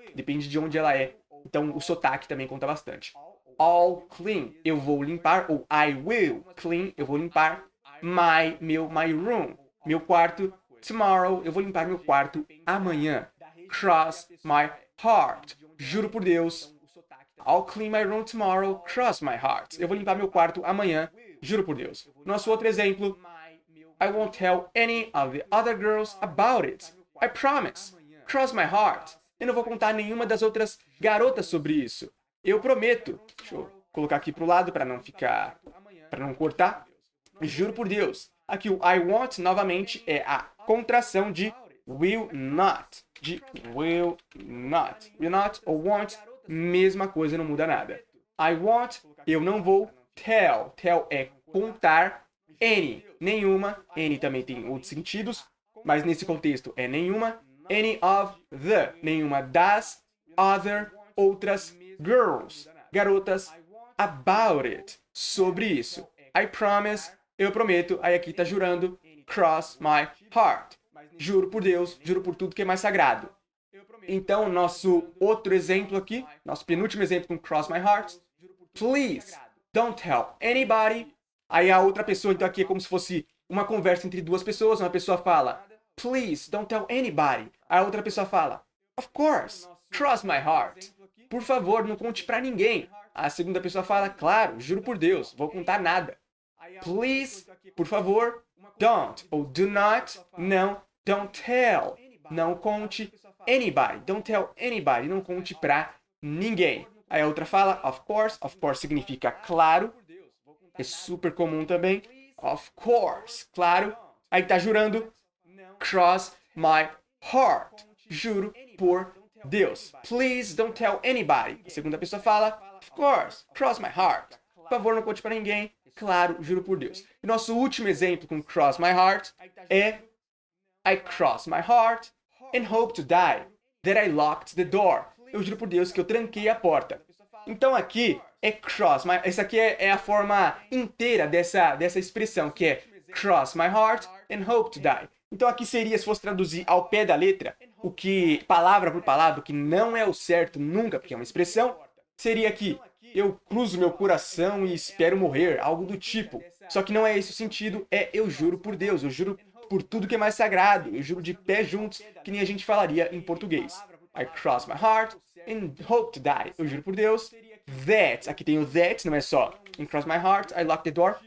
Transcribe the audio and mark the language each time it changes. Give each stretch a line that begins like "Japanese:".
Portuguese: Depende de onde ela é. Então o sotaque também conta bastante.
English: I'll clean,
Portuguese: eu vou limpar, ou
English: I will clean,
Portuguese: eu vou limpar
English: my room,
Portuguese: meu quarto. Tomorrow, eu vou limpar meu quarto amanhã.
English: Cross my heart,
Portuguese: juro por Deus.
English: I'll clean my room tomorrow, cross my heart.
Portuguese: Eu vou limpar meu quarto amanhã, juro por Deus. Nosso outro exemplo.
English: I won't tell any of the other girls about it. I promise. Cross my heart.
Portuguese: Eu não vou contar nenhuma das outras garotas sobre isso. Eu prometo. Deixa eu colocar aqui pro lado para não cortar. Juro por Deus. Aqui o I won't, novamente, é a contração de will not. Will not ou won't, mesma coisa, não muda nada.
English: I won't,
Portuguese: eu não vou. Tell. Tell é contar. Any, nenhuma. Any também tem outros sentidos, mas nesse contexto é nenhuma. Any of the, nenhuma das. Other, outras. Girls, garotas. About it, sobre isso.
English: I promise,
Portuguese: eu prometo. Aí aqui tá jurando.
English: Cross my heart.
Portuguese: Juro por Deus, juro por tudo que é mais sagrado. Então, nosso outro exemplo aqui, nosso penúltimo exemplo com
English: cross my heart. Please, don't tell anybody.
Portuguese: Aí a outra pessoa, então aqui é como se fosse uma conversa entre duas pessoas. Uma pessoa fala,
English: please, don't tell anybody.
Portuguese: A outra pessoa fala,
English: of course, cross my heart.
Portuguese: Por favor, não conte pra ninguém. A segunda pessoa fala, claro, juro por Deus, vou contar nada.
English: Please,
Portuguese: por favor,
English: don't ou do not, não, don't tell.
Portuguese: Não conte anybody.
English: Don't tell anybody.
Portuguese: Não conte pra ninguém. Aí a outra fala, of course. Of course significa claro. É super comum também. Of course, claro. Aí tá jurando,
English: cross my heart.
Portuguese: Juro por Deus.
English: Please don't tell anybody.
Portuguese: A segunda pessoa fala,
English: of course, cross my heart.
Portuguese: Por favor, não conte pra ninguém. Claro, juro por Deus.
English: E nosso último exemplo com cross my heart é I cross my heart and hope to die that I locked the door.
Portuguese: Eu juro por Deus que eu tranquei a porta. Então aqui é cross my... Essa aqui é a forma inteira dessa expressão, que é
English: cross my heart and hope to die.
Portuguese: Então aqui seria, se fosse traduzir ao pé da letra, o que, palavra por palavra, o que não é o certo nunca, porque é uma expressão, seria aqui, eu cruzo meu coração e espero morrer, algo do tipo. Só que não é esse o sentido, é eu juro por Deus, eu juro por tudo que é mais sagrado, eu juro de pé juntos, que nem a gente falaria em português.
English: I cross my heart and hope to die.
Portuguese: Eu juro por Deus. That, aqui tem o that, não é só in cross my heart,
English: I lock the door.